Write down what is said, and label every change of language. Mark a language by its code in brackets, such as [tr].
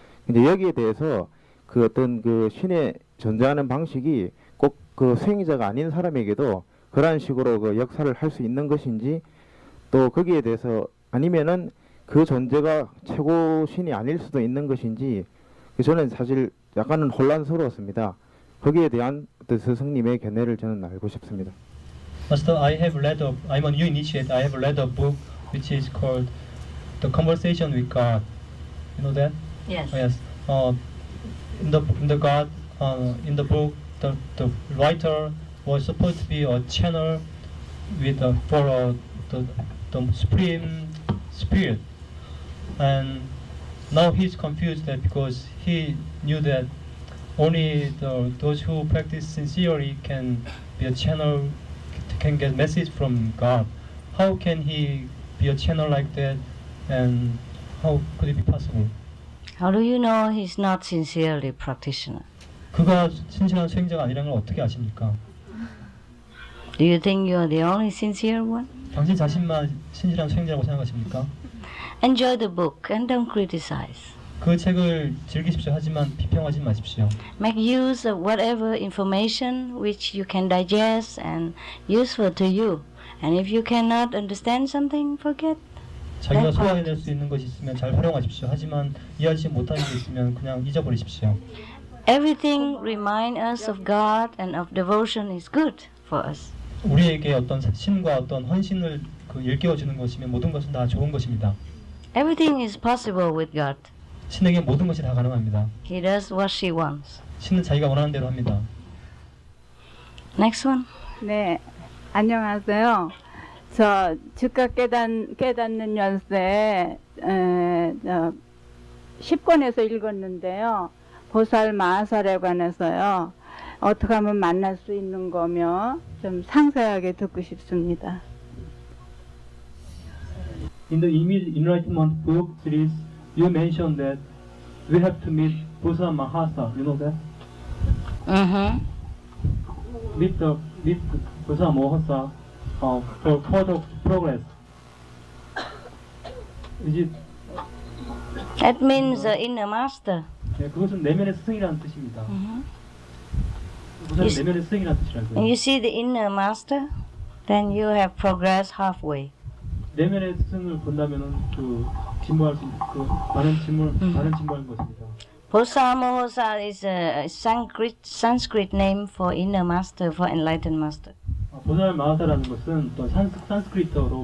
[ko] 근데 여기에 대해서 어떤 신의 존재하는 방식이 꼭 수행자가 아닌 사람에게도 그러한 식으로 역사를 할 수 있는 것인지 또 거기에 대해서 아니면은 그 존재가 최고 신이 아닐 수도 있는 것인지 저는 사실 약간은 혼란스러웠습니다. 거기에 대한 어떤 스승님의 견해를 저는 알고 싶습니다. [en] Master, I'm a new initiate. I have read a book which is called The Conversation with God. You know that? Yes. Oh, yes. In the book, the writer was supposed to be a channel for the Supreme Spirit, and now he's confused that because he knew that only those who practice sincerely can be a channel, can get message from God. How can he be a channel like that, and how could it be possible? How do you know he's not sincerely practitioner? [ko] 그가 신실한 수행자가 아니라는 걸 어떻게 아십니까? [en] Do you think you're the only sincere one? [ko] 당신 자신만 신실한 수행자라고 생각하십니까? [en] Enjoy the book and don't criticize. [ko] 그 책을 즐기십시오. 하지만 비평하지 마십시오. [en] Make use of whatever information which you can digest and useful to you. And if you cannot understand something, forget. [ko] 자기가 소화해낼 수 있는 것이 있으면 잘 활용하십시오. 하지만 이해하지 못하는 게 있으면 그냥 잊어버리십시오. [en] Everything remind us of God and of devotion is good for us. [ko] 우리에게 어떤 신과 어떤 헌신을 일깨워주는 것이면 모든 것은 다 좋은 것입니다. [en] Everything is possible with God. [ko] 신에게 모든 것이 다 가능합니다. [en] He does what she wants. [ko] 신은 자기가 원하는 대로 합니다. [en] Next one. [ko] 네, 안녕하세요. 저 즉각 깨닫는 연세 10권에서 읽었는데요. 보살 마하살에 관해서요. 어떻게 하면 만날 수 있는 거며 좀 상세하게 듣고 싶습니다. [en] In the Enlightenment book series, you mentioned that we have to meet Buddha Mahasa. You know that? Meet Buddha Mahasa for further progress. Is it? That means the inner master. [ko] 네, 그것은 내면의 스승이라는 뜻입니다. 우선 내면의 스승이라는 뜻이라고요. [en] And you see the inner master, then you have progressed halfway. [ko] 내면의 스승을 본다면은 진보할 수 많은 진보하는 것입니다. [en] Bosamohosa is a Sanskrit name for inner master, for enlightened master. [ko] 보살 마하사라는 것은 또 산스크리트어로